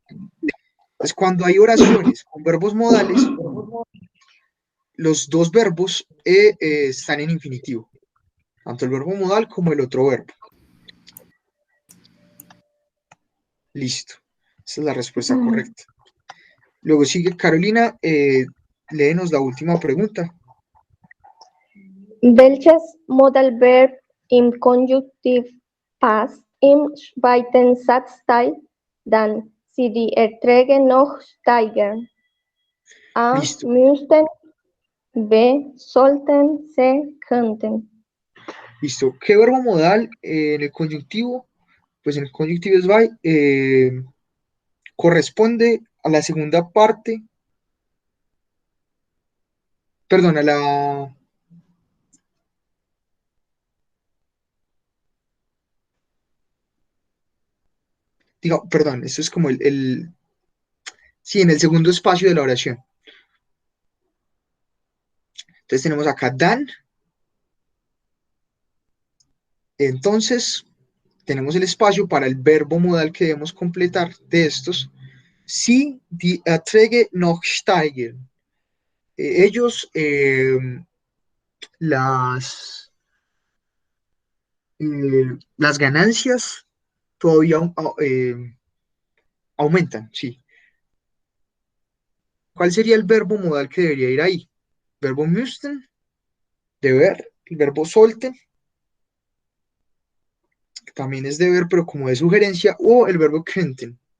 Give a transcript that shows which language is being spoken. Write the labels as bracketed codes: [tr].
[es] Entonces, cuando hay oraciones con verbos modales, los dos verbos están en infinitivo, tanto el verbo modal como el otro verbo. Listo. Esa es la respuesta correcta. Luego sigue Carolina, léenos la última pregunta. [de] Welches Modalverb im Konjunktiv passt im zweiten Satzteil, dann sie die Erträge noch steigern? A. [es] Listo. [de] Müssten. B. Sollten. C. Könnten. [es] Listo. ¿Qué verbo modal en el conjuntivo? Pues en el conjuntivo es by, corresponde a la segunda parte, perdón, a la... Digo, perdón, esto es como sí, en el segundo espacio de la oración. Entonces tenemos acá dan. Entonces, tenemos el espacio para el verbo modal que debemos completar de estos. [de] Si die Erträge noch steigen. [es] Ellos, las ganancias todavía aumentan, sí. ¿Cuál sería el verbo modal que debería ir ahí? Verbo müssten, deber, el verbo sollten, que también es deber, pero como de sugerencia, o el verbo könnten.